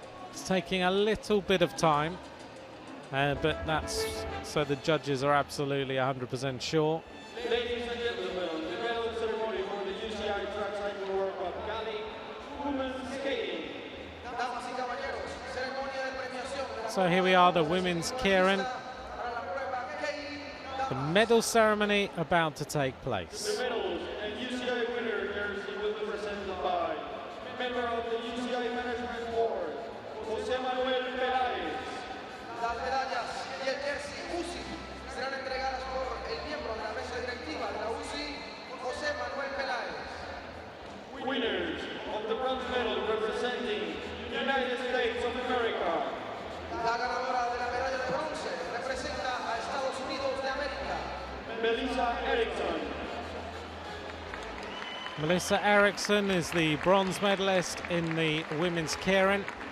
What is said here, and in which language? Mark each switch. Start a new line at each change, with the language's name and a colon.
English: It's taking a little bit of time, but that's so the judges are absolutely 100% sure. Ladies and gentlemen, the medal ceremony for the UCI Track Cycle World Cup Cali Women's Skating.
Spanish: Damas y caballeros, ceremonia de premiación.
English: So here we are, the women's keirin. The medal ceremony about to take place. The medals and UCI winner jersey will be presented by member of the UCI Management Board, José Manuel Peláez.
Spanish: Las medallas y el jersey UCI serán entregadas por el miembro de la mesa directiva de la UCI, José Manuel Peláez.
English: Winners of the bronze medal representing United States of America.
Spanish: La ganadora de la medalla de bronce representa a Estados Unidos de América.
English: Melissa Erickson. Melissa Erickson is the bronze medalist in the women's keirin.